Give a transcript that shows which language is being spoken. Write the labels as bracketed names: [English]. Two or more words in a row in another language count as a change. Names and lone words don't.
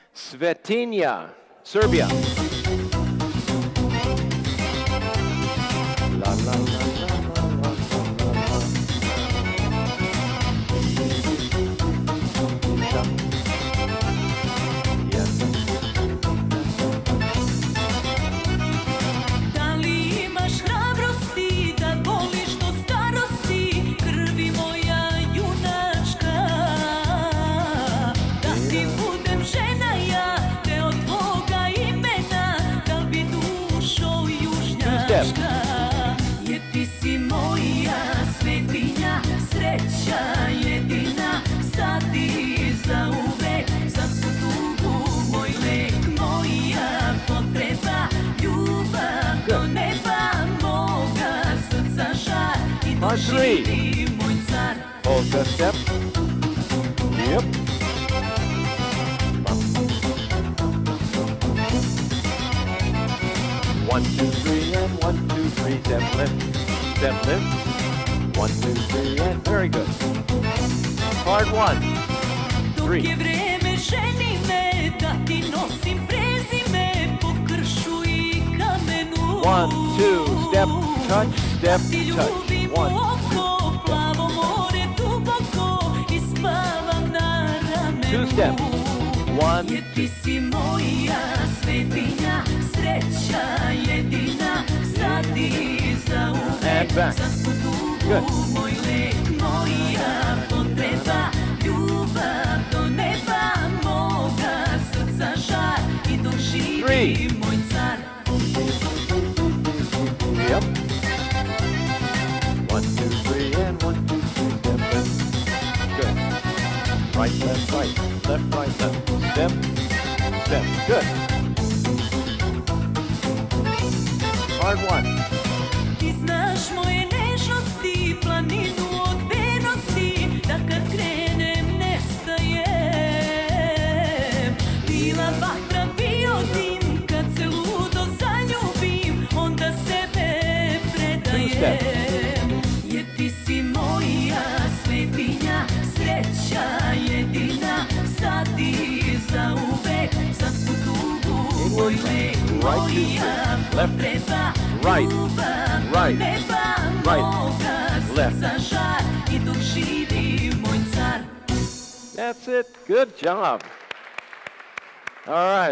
[English] Svetinja, Serbia. La, la, la, la, la, la, la, la. Yes. [Serbian] Da li imaš hrabrosti da voliš do starosti, krvi moja junačka? Da ti budem žena ja, deo tvoga imena, da li bi dušo južnjačka? Jer ti si moja svetinja, sreća jedina, sad i zauvek, za svu tugu moj lek, moja potreba, ljubav do neba, moga srca žar i doživi moj car. [English] Polka step. Yep. 1, 2, 3, and 1, 2, 3, step lift, step lift. 1, 2, 3, and very good. Part 1, [Serbian] Dok [English] 3. [Serbian] je vreme ženi me, da ti nosim prezime po kršu i kamenu. [English] 1, 2, step, touch, step, [Serbian] Ti [English] touch. [Serbian] ljubim [English] 1, [Serbian] oko, plavo more duboko i spavam na ramenu. [English] 2 step. 1, [Serbian] Jer ti si moja svetinja, sreća jedina, sad i zauvek, [English] And back. [Serbian] za svu [English] Good. [Serbian] tugu moj lek, moja potreba, ljubav do neba, moga srca žar i doživi [English] 3. [Serbian] moj car. [English] Yep. 1, 2, 3, and 1, 2, 3, step lift. Good. Right, left, right, left. Step, step. Good. Part 1. [Serbian] Ti znaš moje nežnosti, planinu od vernosti, da kad krenem nestajem. Bila vatra, bio dim, kad se ludo zaljubim, onda sebe predajem. Jer ti si moja svetinja, sreća jedina, sad i zauvek, za svu tugu moj lek, moja potreba, ljubav do neba, moga srca žar i dok živi moj car. [English] That's it. Good job. All right.